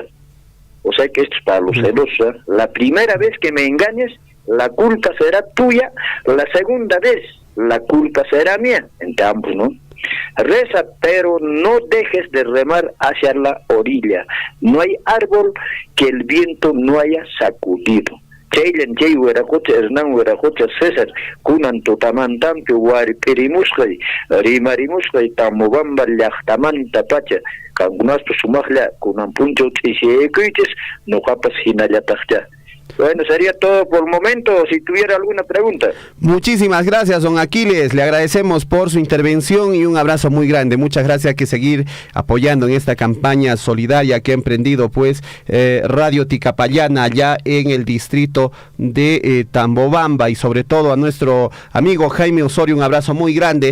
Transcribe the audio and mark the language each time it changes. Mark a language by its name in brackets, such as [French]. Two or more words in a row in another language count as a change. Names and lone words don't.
[Spanish] O sea que esto es para los celosos. La primera vez que me engañes, la culpa será tuya. La segunda vez, la culpa será mía. Entre ambos, ¿no? Reza, pero no dejes de remar hacia la orilla. No hay árbol que el viento no haya sacudido. [Quechua] Chaylen chay werakucha Hernán werakucha César kunan tutamantampi wari perimusqay rimarimusqay Tambobamba llaqtamanta pacha kankunaspa sumaqlla kunan punchaw t'isyaykuychis nuqapas hinallataqcha. [Spanish] Bueno, sería todo por el momento, si tuviera alguna pregunta. Muchísimas gracias, don Aquiles. Le agradecemos por su intervención y un abrazo muy grande. Muchas gracias, que seguir apoyando en esta campaña solidaria que ha emprendido pues Radio Ticapayana allá en el distrito de Tambobamba, y sobre todo a nuestro amigo Jaime Osorio, un abrazo muy grande.